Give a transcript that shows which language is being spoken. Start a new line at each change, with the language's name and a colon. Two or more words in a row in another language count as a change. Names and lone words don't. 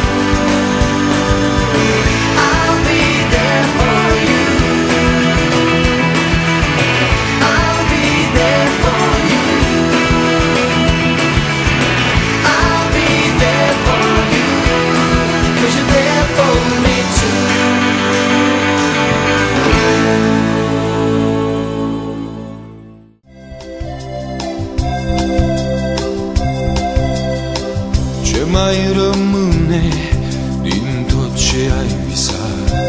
English: I'll be there for you. I'll be there for you. I'll be there for you 'cause you're there for me too.
Romanian: Ce mai rămâne din tot ce ai visat?